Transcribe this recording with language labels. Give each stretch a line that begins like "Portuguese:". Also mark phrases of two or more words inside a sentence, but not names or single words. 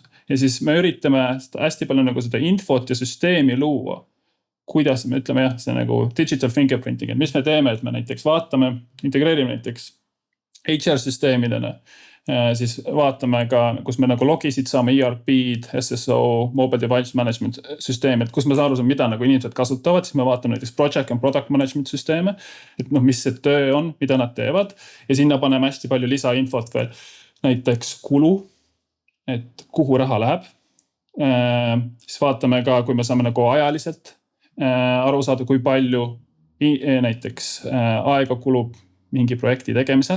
Estonian: Ja siis me üritame hästi palju nagu seda infot ja süsteemi luua. Kuidas me ütleme jah, see nagu
English: digital fingerprinting,
Estonian: et mis me teeme, et me näiteks vaatame, integreerime näiteks HR-süsteemidena, siis vaatame ka, kus me nagu logisid saame ERP-d, SSO,
English: mobile device management
Estonian: süsteemi, et kus me saame aru, mida nagu inimesed kasutavad, siis me vaatame näiteks
English: project and product management
Estonian: süsteeme, et mis see töö on, mida nad teevad ja sinna paneme hästi palju lisainfot veel, näiteks kulu, et kuhu raha läheb. Siis vaatame ka, kui me saame nagu ajaliselt aru saada, kui palju näiteks aega kulub mingi projekti tegemisel.